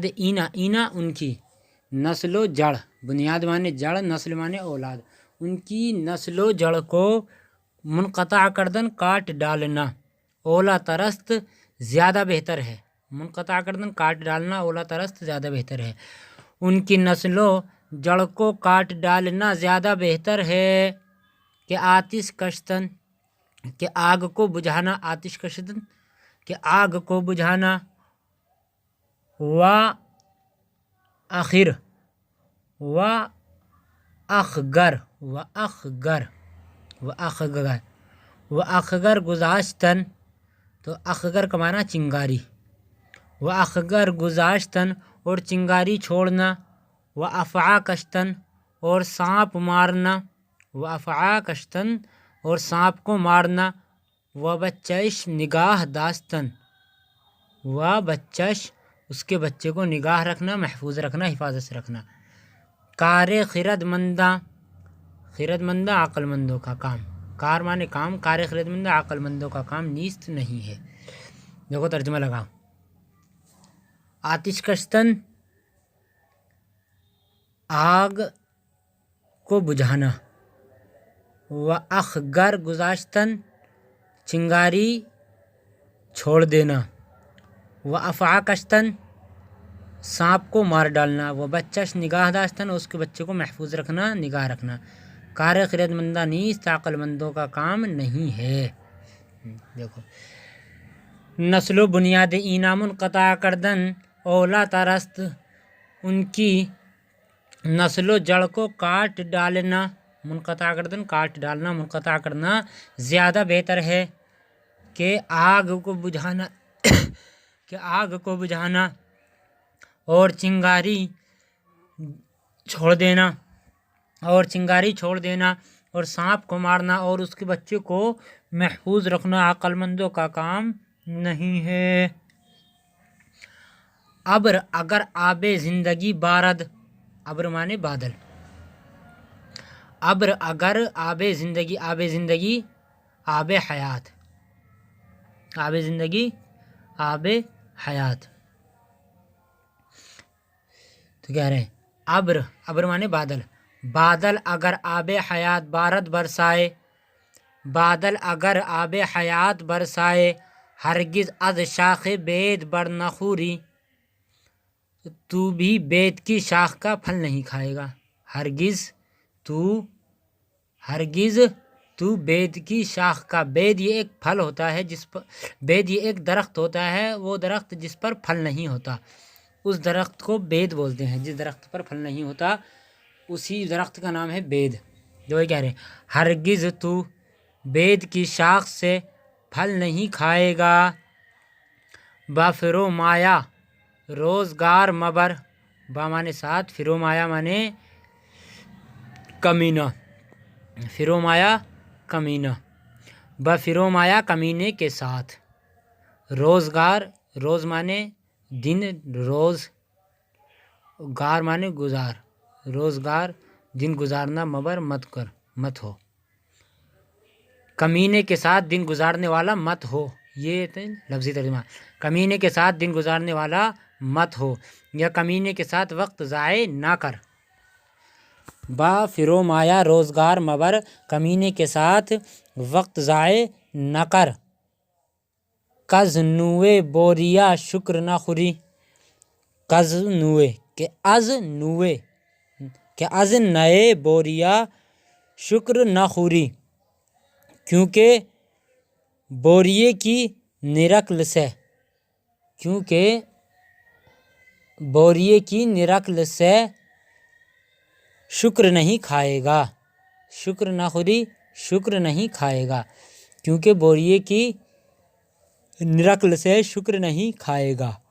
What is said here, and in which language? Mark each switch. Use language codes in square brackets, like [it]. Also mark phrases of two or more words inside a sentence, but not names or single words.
[fa] اینا، اینا [ur] ان کی نسل و جڑ، بنیاد مانے جڑ، نسل مانے اولاد، ان کی نسل و جڑ کو [fa] منقطع کردن [ur] کاٹ ڈالنا، [fa] اولا ترست [ur] زیادہ بہتر ہے، [fa] منقطع کردن [ur] کاٹ ڈالنا [fa] اولا ترست [ur] زیادہ بہتر ہے، ان کی نسل و جڑ کو کاٹ ڈالنا زیادہ بہتر ہے۔ [fa] کہ آتش کشتن، [ur] کہ آگ کو بجھانا، [fa] آتش کشتن [ur] کہ آگ کو بجھانا، [fa] و آخر و اخگر، و اخگر، و اخگر، و اخگر گذاشتن، [ur] تو اخگر کا معنی چنگاری، [fa] و اخگر گذاشتن [ur] اور چنگاری چھوڑنا، [fa] و افعا کشتن [ur] اور سانپ مارنا، [fa] و افعا کشتن [ur] اور سانپ کو مارنا، [fa] و بچش نگاہ داشتن، [ur] و بچش اس کے بچے کو نگاہ رکھنا، محفوظ رکھنا، حفاظت سے رکھنا۔ [fa] کار خرد منداں، خرد منداں [ur] عقل مندوں کا کام، کار مانے کام، [fa] کار خرد منداں [ur] عقل مندوں کا کام نیست نہیں ہے۔ دیکھو ترجمہ لگاؤ۔ [fa] آتش کشتن [ur] آگ کو بجھانا، [fa] و اخگر گذاشتن [ur] چنگاری چھوڑ دینا، [fa] و افعا کشتن [ur] سانپ کو مار ڈالنا، [fa] و بچش نگاہ داشتن [ur] اس کے بچے کو محفوظ رکھنا، نگاہ رکھنا۔ [fa] کار خرد مندہ نیست عقل مندوں کا کام نہیں ہے۔ دیکھو نسل و بنیاد اینا منقطع کردن اولا ترست، [ur] ان کی نسل و جڑ کو کاٹ ڈالنا [fa] منقطع گردن [ur] کاٹ ڈالنا، منقطع کرنا زیادہ بہتر ہے کہ آگ کو بجھانا کہ آگ کو بجھانا اور چنگاری چھوڑ دینا اور سانپ کو مارنا اور اس کے بچے کو محفوظ رکھنا عقل مندوں کا کام نہیں ہے۔ [fa] ابر اگر آب زندگی بارد، [ur] ابر مانے بادل، [fa] ابر اگر آب زندگی، آب زندگی آب حیات، آب زندگی آب حیات، [ur] تو کہہ رہے ہیں ابر مانے بادل، بادل اگر آب حیات بارد برسائے، بادل اگر آب حیات برسائے، [fa] ہرگز از شاخ بید بر نخوری، [ur] تو بھی بید کی شاخ کا پھل نہیں کھائے گا، ہرگز تو بید کی شاخ کا، بید یہ ایک پھل ہوتا ہے بید یہ ایک درخت ہوتا ہے، وہ درخت جس پر پھل نہیں ہوتا اس درخت کو بید بولتے ہیں، جس درخت پر پھل نہیں ہوتا اسی درخت کا نام ہے بید۔ جو یہ کہہ رہے ہیں ہرگز تو بید کی شاخ سے پھل نہیں کھائے گا، [fa] با فرومایا روزگار مبر، [ur] با مانے ساتھ، [fa] فرومایا [ur] مانے کمینہ، فرومایا کمینہ، [fa] با فرومایا [ur] کمینے کے ساتھ، روزگار، روز مانے دن، روز گار مانے گزار، روزگار دن گزارنا، مبر مت ہو، کمینے کے ساتھ دن گزارنے والا مت ہو، یہ لفظی ترجمہ، کمینے کے ساتھ دن گزارنے والا مت ہو یا کمینے کے ساتھ وقت ضائع نہ کر، [fa] با فرومایا روزگار مبر، [ur] کمینے کے ساتھ وقت ضائع نہ کر، [fa] کز نوے بوریا شکر نہ خوری، کز نوے کہ از نئے بوریا شکر نہ خوری، [ur] کیونکہ بوریے کی نرکل سے شکر نہیں کھائے گا، [fa] شکر نہ خوری [ur] شکر نہیں کھائے گا، کیونکہ بوریے کی نرکل سے شکر نہیں کھائے گا۔